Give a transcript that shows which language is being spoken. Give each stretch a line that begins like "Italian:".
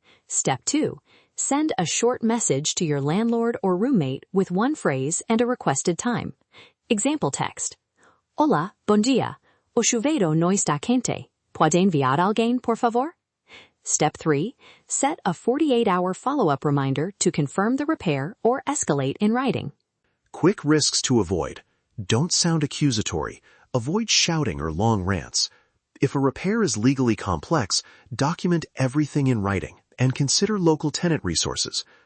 English: Step 2, send a short message to your landlord or roommate with 1 phrase and a requested time. Example text.
Portuguese: Hola, bom dia. O chuveiro no está quente. Pode enviar alguém, por favor?
English: Step 3, set a 48-hour follow-up reminder to confirm the repair or escalate in writing. Quick risks to avoid. Don't sound accusatory. Avoid shouting or long rants. If a repair is legally complex, document everything in writing and consider local tenant resources.